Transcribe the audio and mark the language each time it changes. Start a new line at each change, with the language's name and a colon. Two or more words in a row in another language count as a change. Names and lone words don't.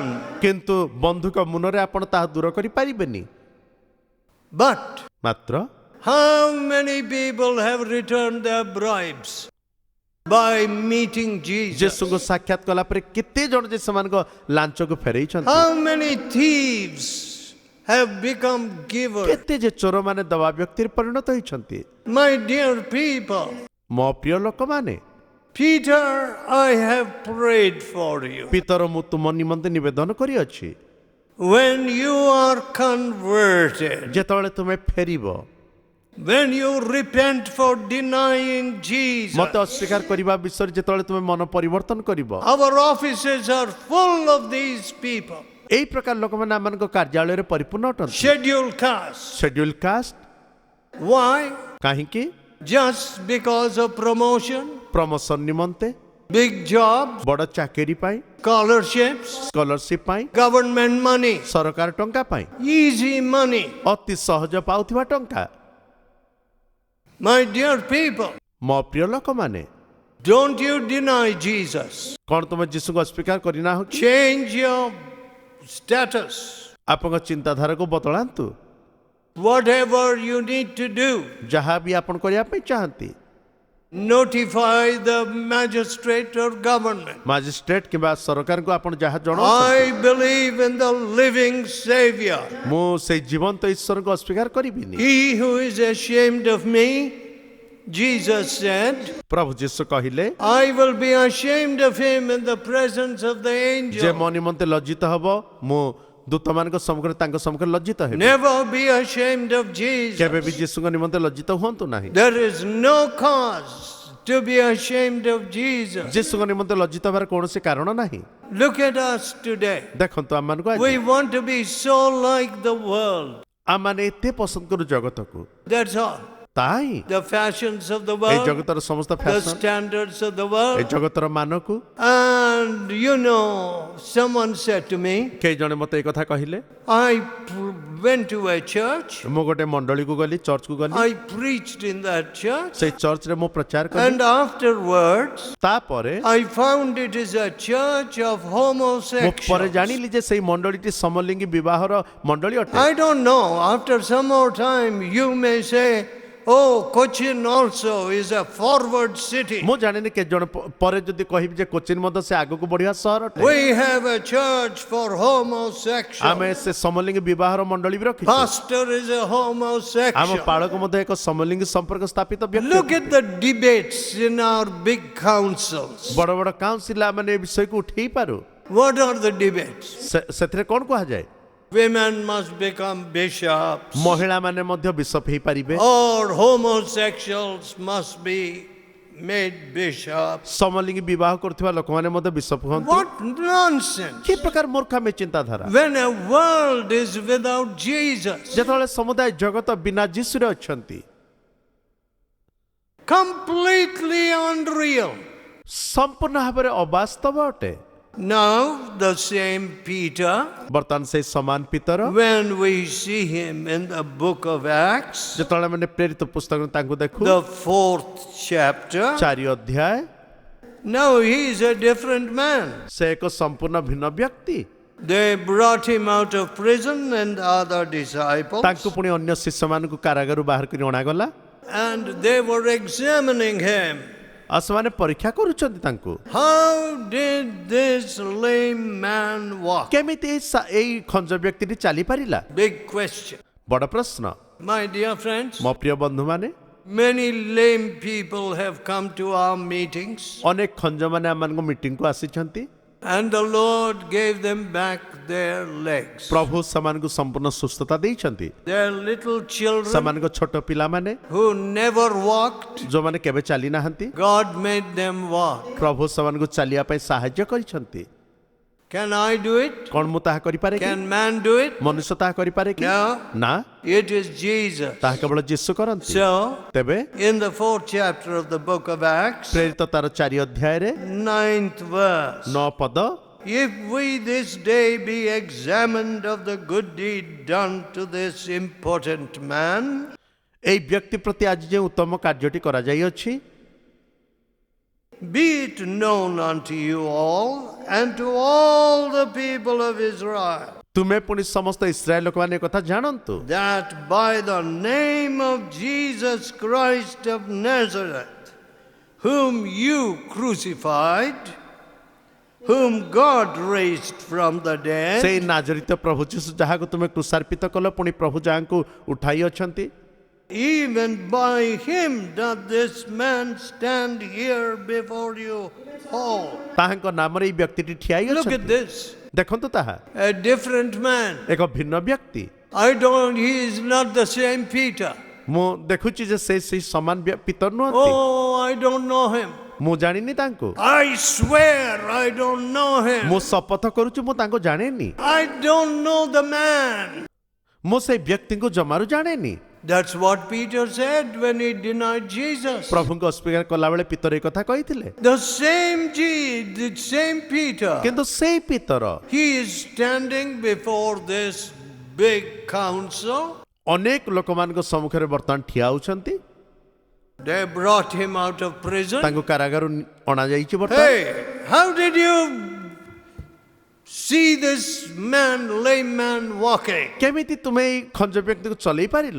Odia: କିନ୍ତୁ ବନ୍ଧୁକ ମୁନରେ ଆପଣ ତାହା ଦୂର କରିପାରିବେନି।
English: But
Odia: ମାତ୍ର
English: how many people have returned their bribes by meeting Jesus?
Odia: ଯୀଶୁଙ୍କୁ ସାକ୍ଷାତ କଲା ପରେ କେତେ ଜଣ ଯେ ସେମାନଙ୍କ ଲାଞ୍ଚକୁ ଫେରେଇଛନ୍ତି,
English: How many thieves have become givers?
Odia: କେତେ ଯେ ଚୋରମାନେ ଦବା ବ୍ୟକ୍ତିରେ ପରିଣତ ହୋଇଛନ୍ତି।
English: My dear people,
Odia: ମୋ ପ୍ରିୟ ଲୋକମାନେ,
English: Peter, I have prayed for you.
Odia: ପିତର ମୁଁ ତୁମ ନିମନ୍ତେ ନିବେଦନ କରିଅଛି,
English: When you are converted,
Odia: ଯେତେବେଳେ ତୁମେ ଫେରିବ,
English: when you repent for denying Jesus,
Odia: ମତେ ଅସ୍ୱୀକାର କରିବା ବିଷୟରେ ଯେତେବେଳେ ତୁମେ ମନ ପରିବର୍ତ୍ତନ କରିବ,
English: our offices are full of these people.
Odia: ଏହି ପ୍ରକାର ଲୋକମାନେ ଆମମାନଙ୍କ କାର୍ଯ୍ୟାଳୟରେ ପରିପୂର୍ଣ୍ଣ ଅଟନ୍ତି।
English: Scheduled caste. Scheduled caste, Why?
Odia: କାହିଁକି?
English: Just because of promotion,
Odia: ପ୍ରମୋସନ ନିମନ୍ତେ,
English: big job,
Odia: ବଡ଼ ଚାକିରି ପାଇଁ,
English: scholarships,
Odia: ସ୍କଲରସିପ ପାଇଁ,
English: government money,
Odia: ସରକାର ଟଙ୍କା ପାଇଁ,
English: easy money.
Odia: ଅତି ସହଜ ପାଉଥିବା ଟଙ୍କା।
English: My dear people,
Odia: ମୋ ପ୍ରିୟ ଲୋକମାନେ,
English: don't you deny Jesus.
Odia: କଣ ତୁମେ ଯୀଶୁଙ୍କୁ ଅସ୍ୱୀକାର କରିନାହ କି?
English: Change your status.
Odia: ଆପଣଙ୍କ ଚିନ୍ତାଧାରାକୁ ବଦଳାନ୍ତୁ।
English: Whatever you need to do,
Odia: ଯାହା ବି ଆପଣ କରିବା ପାଇଁ ଚାହାନ୍ତି,
English: notify the magistrate or government.
Odia: ମାଜିଷ୍ଟ୍ରେଟ କିମ୍ବା ସରକାରଙ୍କୁ ଆପଣ ଯାହା ଜଣାଉଛନ୍ତି,
English: I believe in the living Savior.
Odia: ମୁଁ ସେଇ ଜୀବନ୍ତ ଈଶ୍ୱରଙ୍କୁ ଅସ୍ୱୀକାର କରିବିନି।
English: He who is ashamed of me, Jesus said,
Odia: ପ୍ରଭୁ ଯୀଶୁ କହିଲେ,
English: I will be ashamed of him in the presence of the
Odia: ଯେ ମୋ
English: angel.
Odia: ନିମନ୍ତେ ଲଜ୍ଜିତ ହବ, ମୁଁ ଦୂତମାନଙ୍କ ସମ୍ମୁଖରେ ତାଙ୍କ ସମ୍ମୁଖରେ ଲଜ୍ଜିତ ହେବି।
English: Never be ashamed of
Odia: କେବେ ବି
English: Jesus.
Odia: ଯୀଶୁଙ୍କ ନିମନ୍ତେ ଲଜ୍ଜିତ ହୁଅନ୍ତୁ ନାହିଁ।
English: There is no cause to be ashamed of Jesus.
Odia: ଯୀଶୁଙ୍କ ନିମନ୍ତେ ଲଜ୍ଜିତ ହେବାର କୌଣସି କାରଣ ନାହିଁ।
English: Look at us today.
Odia: ଦେଖନ୍ତୁ ଆମମାନଙ୍କୁ ଆଜି,
English: We want to be so like the world.
Odia: ଆମମାନେ ଏତେ ପସନ୍ଦ କରୁ ଜଗତକୁ,
English: That's all.
Odia: ତାହା ହିଁ
English: The fashions of the
Odia: এই
English: world,
Odia: ଜଗତର ସମସ୍ତ
English: the
Odia: ଫ୍ୟାସନ,
English: standards of the
Odia: এই
English: world.
Odia: ଜଗତର ମାନକୁ।
English: And you know, someone said to me,
Odia: କେହି ଜଣେ ମତେ ଏଇ କଥା କହିଲେ,
English: I went to a church,
Odia: ମୁଁ ଗୋଟେ ମଣ୍ଡଳୀକୁ ଗଲି, ଚର୍ଚ୍ଚକୁ ଗଲି,
English: I preached in that church,
Odia: ସେଇ ଚର୍ଚ୍ଚରେ ମୁଁ ପ୍ରଚାର କଲି,
English: and afterwards,
Odia: ତାପରେ
English: I found it is a church of
Odia: ମୁଁ ପରେ
English: homosexuals.
Odia: ଜାଣିଲି ଯେ ସେଇ ମଣ୍ଡଳୀଟି ସମଲିଙ୍ଗୀ ବିବାହର ମଣ୍ଡଳୀ ଅଟେ।
English: I don't know, after some more time, you may say, oh, Cochin also is a forward city.
Odia: ମୁଁ ଜାଣିନି କେତେ ଜଣ ପରେ ଯଦି କହିବି ଯେ କୋଚିନ୍ ମଧ୍ୟ ସେ ଆଗକୁ ବଢିବା ସହର ଅଟେ।
English: We have a church for
Odia: ଆମେ
English: homosexuals.
Odia: ସେ ସମଲିଙ୍ଗୀ ବିବାହର ମଣ୍ଡଳୀ ବି ରଖିଛୁ।
English: Pastor is a
Odia: ଆମ
English: homosexual.
Odia: ପାଳକ ମଧ୍ୟ ଏକ ସମଲିଙ୍ଗୀ ସମ୍ପର୍କ ସ୍ଥାପିତ ବ୍ୟକ୍ତି।
English: Look at the debates in our big councils.
Odia: ବଡ଼ ବଡ଼ କାଉନସିଲ ମାନେ ଏ ବିଷୟକୁ ଉଠେଇ ପାରୁ।
English: What are the debates?
Odia: ସେଥିରେ କଣ କୁହାଯାଏ?
English: Women must become bishops,
Odia: ମହିଳାମାନେ ମଧ୍ୟ ବିଶପ ହେଇପାରିବେ,
English: or homosexuals must be made bishops.
Odia: ସମଲିଙ୍ଗୀ ବିବାହ କରୁଥିବା ଲୋକମାନେ ମଧ୍ୟ ବିଶପ ହୁଅନ୍ତି।
English: What nonsense!
Odia: କି ପ୍ରକାର ମୂର୍ଖାମୀ ଚିନ୍ତାଧାରା!
English: When a world is without Jesus,
Odia: ଯେତେବେଳେ ସମୁଦାୟ ଜଗତ ବିନା ଯୀଶୁରେ ଅଛନ୍ତି,
English: completely unreal.
Odia: ସମ୍ପୂର୍ଣ୍ଣ ଭାବରେ ଅବାସ୍ତବ ଅଟେ।
English: Now, the same Peter,
Odia: ବର୍ତ୍ତମାନ ସେଇ ସମାନ ପିତର,
English: when we see him in the book of Acts,
Odia: ଯେତେବେଳେ ଆମେ ପ୍ରେରିତ ପୁସ୍ତକରେ ତାଙ୍କୁ ଦେଖୁ,
English: the 4th chapter,
Odia: 4 ଅଧ୍ୟାୟ,
English: now he is a different man.
Odia: ସେ ଏକ ସମ୍ପୂର୍ଣ୍ଣ ଭିନ୍ନ ବ୍ୟକ୍ତି।
English: They brought him out of prison and other disciples,
Odia: ତାଙ୍କୁ ପୁଣି ଅନ୍ୟ ଶିଷ୍ୟମାନଙ୍କୁ କାରାଗାରରୁ ବାହାର କରି ଅଣାଗଲା,
English: and they were examining him.
Odia: ଆଉ ସେମାନେ ପରୀକ୍ଷା କରୁଛନ୍ତି ତାଙ୍କୁ
English: How did this lame man walk?
Odia: କେମିତି ଏଇ ଖଞ୍ଜ ବ୍ୟକ୍ତିଟି ଚାଲିପାରିଲା
English: Big question.
Odia: ବଡ଼ ପ୍ରଶ୍ନ
English: My dear friends,
Odia: ମୋ ପ୍ରିୟ ବନ୍ଧୁମାନେ
English: many lame people have come to our meetings,
Odia: ଅନେକ ଖଞ୍ଜମାନେ ଆମମାନଙ୍କ ମିଟିଂକୁ ଆସିଛନ୍ତି
English: and the Lord gave them back their legs.
Odia: ପ୍ରଭୁ ସେମାନଙ୍କୁ ସମ୍ପୂର୍ଣ୍ଣ ସୁସ୍ଥତା ଦେଇଛନ୍ତି
English: Their little children
Odia: ସେମାନଙ୍କ ଛୋଟ ପିଲାମାନେ
English: who never walked,
Odia: ଯୋଉମାନେ କେବେ ଚାଲି ନାହାନ୍ତି
English: God made them walk.
Odia: ପ୍ରଭୁ ସେମାନଙ୍କୁ ଚାଲିବା ପାଇଁ ସାହାଯ୍ୟ କରିଛନ୍ତି
English: Can I do it?
Odia: କଣ ମୁଁ ତାହା କରିପାରେ କି
English: Can man do it?
Odia: ମନୁଷ୍ୟ ତାହା କରିପାରେ କି
English: No.
Odia: ନା
English: It is Jesus.
Odia: ତାହା କେବଳ ଯୀଶୁ କରନ୍ତି
English: So,
Odia: ତେବେ
English: in the 4th chapter of the book of Acts,
Odia: ପ୍ରେରିତ ତାର 4 ଅଧ୍ୟାୟରେ
English: 9th verse,
Odia: 9 ପଦ
English: if we this day be examined of the good deed done to this important man,
Odia: ଏଇ ବ୍ୟକ୍ତି ପ୍ରତି ଆଜି ଯେଉଁ ଉତ୍ତମ କାର୍ଯ୍ୟଟି କରାଯାଇଅଛି
English: be it known unto you all and to all the people of Israel,
Odia: ତୁମେ ପୁଣି ସମସ୍ତ ଇସ୍ରାଏଲ ଲୋକମାନେ ଏ କଥା ଜାଣନ୍ତୁ
English: that by the name of Jesus Christ of Nazareth, whom you crucified, whom God raised from the dead,
Odia: ସେଇ ନାଜରିତ ପ୍ରଭୁ ଯୀଶୁ ଯାହାକୁ ତୁମେ କୃଷାର୍ପିତ କଲ ପୁଣି ପ୍ରଭୁ ଯାହାଙ୍କୁ ଉଠାଇ ଅଛନ୍ତି
English: even by him doth this man stand here before you whole.
Odia: ତାହାଙ୍କ ନାମରେ ଏଇ ବ୍ୟକ୍ତିଟି ଠିଆ
English: Look at
Odia: ହୋଇଅଛନ୍ତି
English: this.
Odia: ଦେଖନ୍ତୁ ତାହା
English: A different man.
Odia: ଏକ ଭିନ୍ନ ବ୍ୟକ୍ତି
English: He is not the same Peter.
Odia: ମୁଁ ଦେଖୁଛି ଯେ ସେ ସେଇ ସମାନ ପିତର ନୁହନ୍ତି
English: Oh, I don't know him.
Odia: ମୁଁ ଜାଣିନି ତାଙ୍କୁ
English: I swear I don't know him.
Odia: ମୁଁ ଶପଥ କରୁଛି ମୁଁ ତାଙ୍କୁ ଜାଣେନି
English: I don't know the man.
Odia: ମୁଁ ସେଇ ବ୍ୟକ୍ତିଙ୍କୁ ଜମାରୁ ଜାଣେନି
English: That's what Peter said when he denied Jesus.
Odia: ପ୍ରଭୁଙ୍କୁ ଅସ୍ୱୀକାର କଲାବେଳେ ପିତର ଏ କଥା କହିଥିଲେ
English: The same Peter.
Odia: କିନ୍ତୁ ସେଇ ପିତର
English: He is standing before this big council.
Odia: ଅନେକ ଲୋକମାନଙ୍କ ସମ୍ମୁଖରେ ବର୍ତ୍ତମାନ ଠିଆ ହେଉଛନ୍ତି
English: They brought him out of prison.
Odia: ତାଙ୍କୁ କାରାଗାରରୁ ଅଣାଯାଇଛି ବର୍ତ୍ତମାନ
English: Hey, how did you see this lame man walking?
Odia: କେମିତି ତୁମେ ଏଇ ଖଞ୍ଜ ବ୍ୟକ୍ତିକୁ ଚଲେଇ ପାରିଲ